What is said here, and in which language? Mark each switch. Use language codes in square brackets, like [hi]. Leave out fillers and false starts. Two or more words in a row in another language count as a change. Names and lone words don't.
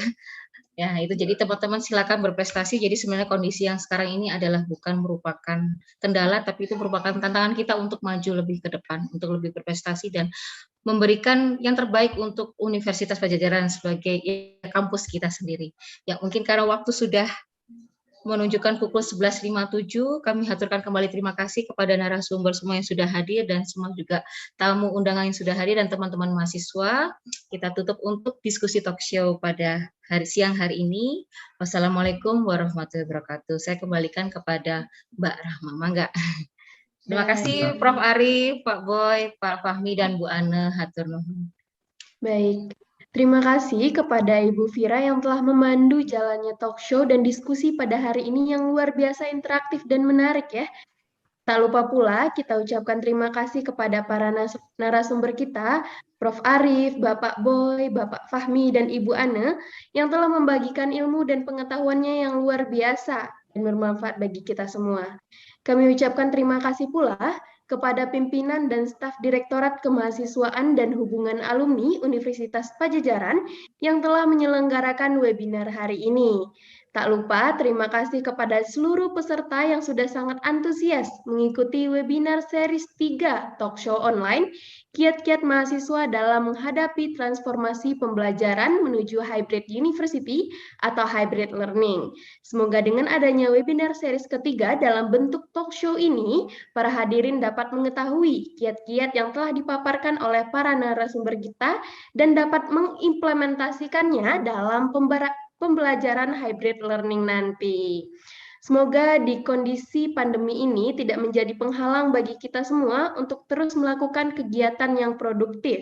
[id] Ya itu jadi teman-teman silakan berprestasi. Jadi sebenarnya kondisi yang sekarang ini adalah bukan merupakan kendala, tapi itu merupakan tantangan kita untuk maju lebih ke depan, untuk lebih berprestasi dan memberikan yang terbaik untuk Universitas Padjadjaran sebagai kampus kita sendiri. Ya mungkin karena waktu sudah menunjukkan pukul 11.57, kami haturkan kembali terima kasih kepada narasumber semua yang sudah hadir dan semua juga tamu undangan yang sudah hadir dan teman-teman mahasiswa. Kita tutup untuk diskusi [en] talk show [id] pada siang hari ini. [ar] والسلام عليكم ورحمة الله وبركاته. [id] Saya kembalikan kepada Mbak Rahma. Mangga. Terima kasih Prof. Arif, Pak Boy, Pak Fahmi, dan Bu Ane. [su] Hatur nuhun. [id] Baik. Terima kasih kepada Ibu Vira yang telah memandu jalannya [en] talk show [id] dan diskusi pada hari ini yang luar biasa interaktif dan menarik ya. Tak lupa pula kita ucapkan terima kasih kepada para narasumber kita, Prof. Arif, Bapak Boy, Bapak Fahmi, dan Ibu Ane yang telah membagikan ilmu dan pengetahuannya yang luar biasa dan bermanfaat bagi kita semua. Kami ucapkan terima kasih pula kepada pimpinan dan staf Direktorat Kemahasiswaan dan Hubungan Alumni Universitas Padjadjaran yang telah menyelenggarakan webinar hari ini. Tak lupa terima kasih kepada seluruh peserta yang sudah sangat antusias mengikuti [en] webinar series 3 talk show online [id] Kiat-Kiat Mahasiswa dalam menghadapi transformasi pembelajaran menuju [en] hybrid university [id] atau [en] hybrid learning. [id] Semoga dengan adanya [en] webinar series [id] ketiga dalam bentuk [en] talk show [id] ini, para hadirin dapat mengetahui kiat-kiat yang telah dipaparkan oleh para narasumber kita dan dapat mengimplementasikannya dalam pembelajaran [en] hybrid learning [id] nanti. Semoga di kondisi pandemi ini tidak menjadi penghalang bagi kita semua untuk terus melakukan kegiatan yang produktif.